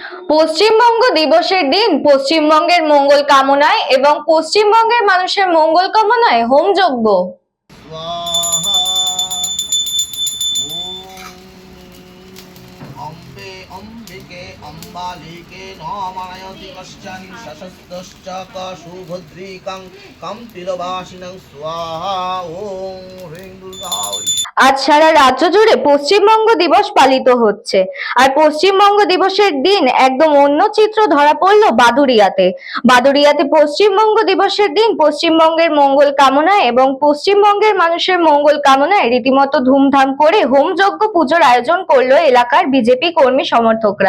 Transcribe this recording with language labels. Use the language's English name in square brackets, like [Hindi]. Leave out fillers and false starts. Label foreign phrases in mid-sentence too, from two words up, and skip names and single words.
[Bangla] পশ্চিমবঙ্গ দিবসের দিন পশ্চিমবঙ্গের মঙ্গল কামনায় এবং পশ্চিমবঙ্গের মানুষের মঙ্গল কামনায় হোমযজ্ঞ। [Sanskrit] स्वाहा ॐ अम्बे अम्बिके अम्बालिके नमायति कश्चन शशस्तश्च सुभद्रिकं कम्पिलवासिनं स्वाहा ॐ ह्रीं दुर्गा। [Bangla] আজ সারা রাজ্য জুড়ে পশ্চিমবঙ্গ দিবস পালিত হচ্ছে। আর পশ্চিমবঙ্গ দিবসের দিন একদম অন্য চিত্র ধরা পড়লো বাদুড়িয়াতে। পশ্চিমবঙ্গ দিবসের দিন পশ্চিমবঙ্গের মঙ্গল কামনায় এবং পশ্চিমবঙ্গের মানুষের মঙ্গল কামনায় রীতিমতো ধুমধাম করে হোমযজ্ঞ পুজোর আয়োজন করলো এলাকার বিজেপি কর্মী সমর্থকরা।